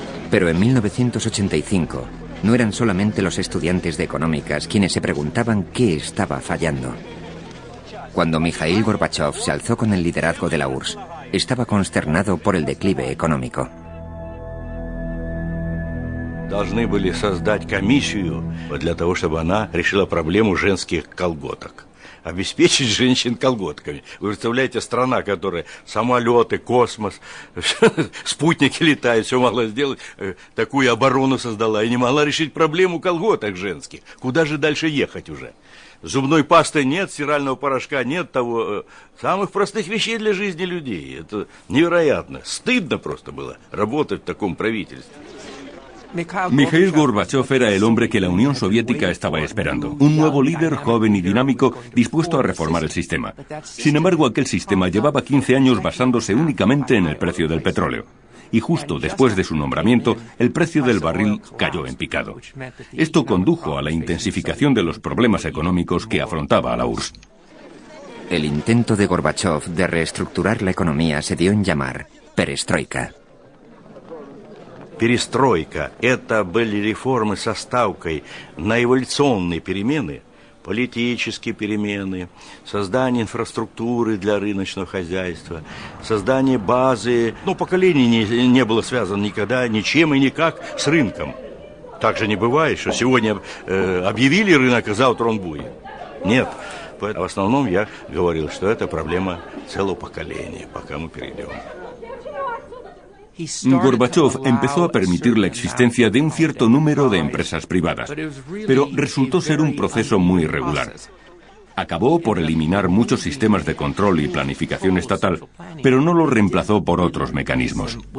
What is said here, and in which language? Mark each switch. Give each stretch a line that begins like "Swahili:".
Spanish: Pero en 1985, no eran solamente los estudiantes de económicas quienes se preguntaban qué estaba fallando. Cuando Mikhail Gorbachev se alzó con el liderazgo de la URSS, estaba consternado por el declive económico.
Russian: Должны были создать комиссию для того, чтобы она решила проблему женских колготок. Обеспечить женщин колготками. Вы представляете, страна, которая самолеты, космос, спутники летают, все могла сделать, такую оборону создала и не могла решить проблему колготок женских. Куда же дальше ехать уже? Зубной пасты нет, стирального порошка нет, того самых простых вещей для жизни людей. Это невероятно. Стыдно просто было работать в таком правительстве.
Spanish: Mikhail Gorbachev era el hombre que la Unión Soviética estaba esperando. Un nuevo líder joven y dinámico dispuesto a reformar el sistema. Sin embargo, aquel sistema llevaba 15 años basándose únicamente en el precio del petróleo. Y justo después de su nombramiento, el precio del barril cayó en picado. Esto condujo a la intensificación de los problemas económicos que afrontaba la URSS. El intento de Gorbachev de reestructurar la economía se dio en llamar perestroika.
Russian: Перестройка – это были реформы со ставкой на эволюционные перемены, политические перемены, создание инфраструктуры для рыночного хозяйства, создание базы. Поколение не было связано никогда ничем и никак с рынком. Так же не бывает, что сегодня объявили рынок, а завтра он будет. Нет. В основном я говорил, что это проблема целого поколения, пока мы перейдем.
Spanish: Gorbachev empezó a permitir la existencia de un cierto número de empresas privadas, pero resultó ser un proceso muy irregular. Acabó por eliminar muchos sistemas de control y planificación estatal, pero no lo reemplazó por otros mecanismos.